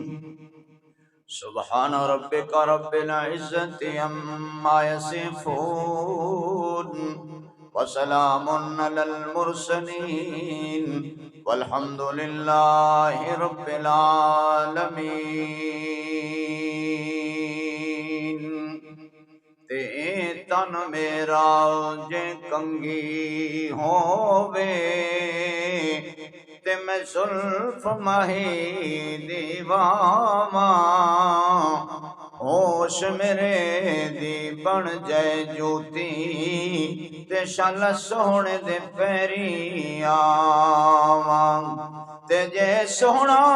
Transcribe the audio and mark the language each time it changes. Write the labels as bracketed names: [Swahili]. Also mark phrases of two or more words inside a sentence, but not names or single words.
[Arabic] سبحان ربك رب العزة عما يصفون وسلام على المرسلين والحمد لله رب العالمين۔ [Punjabi] تے تن میرا جے کنگھی ہووے تے میں زلف ماہی دیواواں، ہوش میرے دی بن جائے جوتی تے شال سونے دے پیری آواں، تے جے سونا